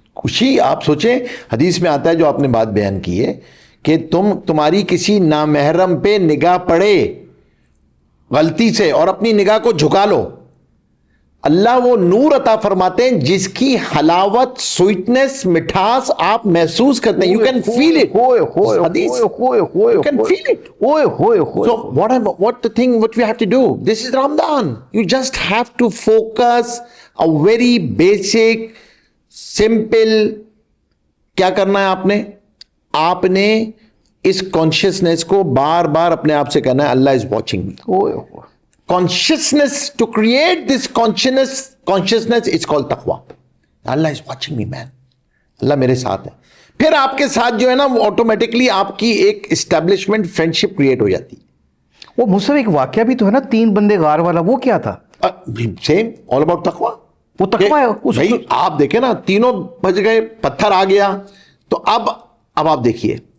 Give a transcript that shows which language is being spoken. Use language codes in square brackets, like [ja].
[ur] خوشی آپ سوچیں, حدیث میں آتا ہے جو آپ نے بات بیان کی ہے کہ تمہاری کسی نامحرم پہ نگاہ پڑے غلطی سے اور اپنی نگاہ کو جھکا لو, اللہ وہ نور عطا فرماتے ہیں جس کی حلاوت, سویٹنس, مٹھاس آپ محسوس کرتے ہیں. [en] You can feel it. You can feel it. So what the thing what we have to do? This is Ramadan. You just have to focus a very basic, simple. [ur] کیا کرنا ہے آپ نے اس کانشیسنیس کو بار بار اپنے آپ سے کہنا ہے [en] Allah is watching me. Consciousness, to create this consciousness is called taqwa. Allah is watching me, man. [ur] اللہ میرے ساتھ ہے. پھر آپ کے ساتھ جو ہے نا وہ آٹومیٹکلی آپ کی ایک اسٹیبلشمنٹ فرینڈشپ کریٹ ہو جاتی. وہ مجھ سے ایک واقعہ بھی تو ہے نا, 3 بندے غار والا, وہ کیا تھا؟ [en] Same all about تقوی. [ur] وہ تقوی ہے بھائی. آپ دیکھیں نا, تینوں بچ گئے, پتھر آ گیا, تو اب آپ دیکھیے